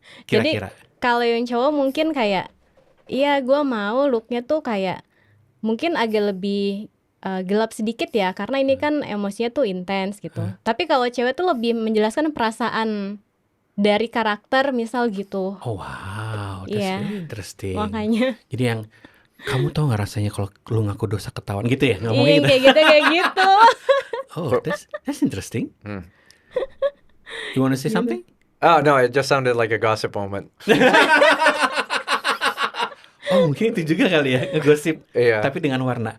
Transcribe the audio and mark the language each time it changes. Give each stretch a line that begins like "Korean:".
Indonesian: Kira-kira. Jadi kalau yang cowok mungkin kayak, iya gue mau looknya tuh kayak mungkin agak lebih gelap sedikit ya, karena ini kan emosinya tuh intens gitu. Tapi kalau cewek tuh lebih menjelaskan perasaan dari karakter misal gitu.
English: Oh wow, that's really interesting.
Indonesian: Makanya. Jadi yang kamu tahu nggak rasanya kalau lu ngaku dosa ketahuan gitu ya, ngomongnya gitu. Kayak gitu.
English: Oh, that's interesting. You want to say something? Oh no, it just sounded like a gossip moment.
Indonesian: Oh mungkin itu juga kali ya, ngegosip, tapi dengan warna.